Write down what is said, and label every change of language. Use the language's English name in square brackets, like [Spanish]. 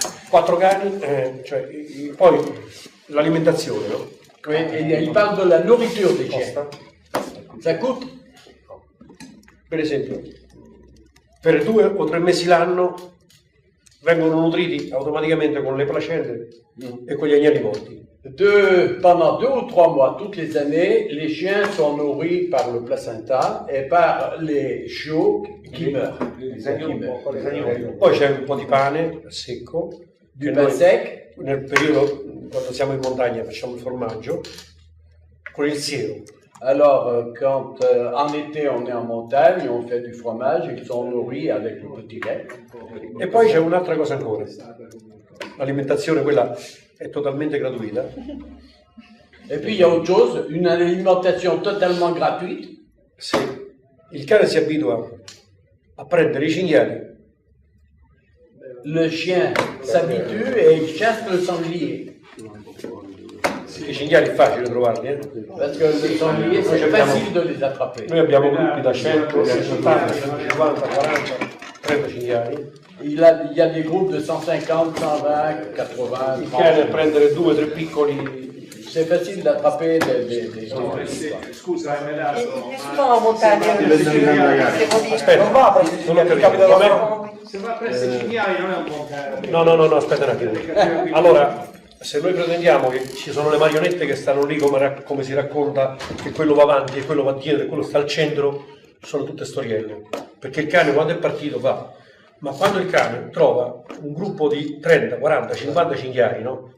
[Italian] 4 cani, cioè, poi l'alimentazione, no? [French] Il parle de la nourriture des chiens. Ça coûte? [Italian] Per esempio, per 2 o 3 mesi l'anno vengono nutriti automaticamente con le placente e con gli agnelli morti. [French] Pendant 2 ou 3 mois, toutes les années, les chiens sont nourris par le placenta et par les chiots qui meurent. [Italian] Poi c'è un po' di pane secco. [French] Du pain sec. [Italian] Nel periodo, quando siamo in montagna, facciamo il formaggio con il siero. [French] Alors, quand en été on est en montagne, on fait du fromage, ils sont nourris avec le petit lait. [Italian] E poi c'è un'altra cosa ancora. L'alimentazione, quella è totalmente gratuita. [French] Et puis il y a autre chose, une alimentation totalement gratuite. [Italian] Se il cane si abitua a prendere i cinghiali, [French] le chien s'habitue et il chasse le sanglier. [Italian] I cinghiali è facile trovarli, [French] Parce que le sanglier, c'est facile de les attraper. [Italian] Noi abbiamo gruppi da 100, 180, 150, 40, 30 cinghiali. [French] Il y a des groupes de 150, 120, 80, [Italian] Il cane a prendere 2 o 3 piccoli. [French] C'est facile d'attraper des gens. [Italian] Scusa, [French] Il est souvent en montagne. [Italian] Aspetta, non ho capito. Se va presso i cinghiali non è un buon cane. No, aspetta un attimo. Allora, se noi pretendiamo che ci sono le marionette che stanno lì come si racconta, che quello va avanti e quello va dietro e quello sta al centro, sono tutte storielle. Perché il cane quando è partito va. Ma quando il cane trova un gruppo di 30, 40, 50 cinghiali, no?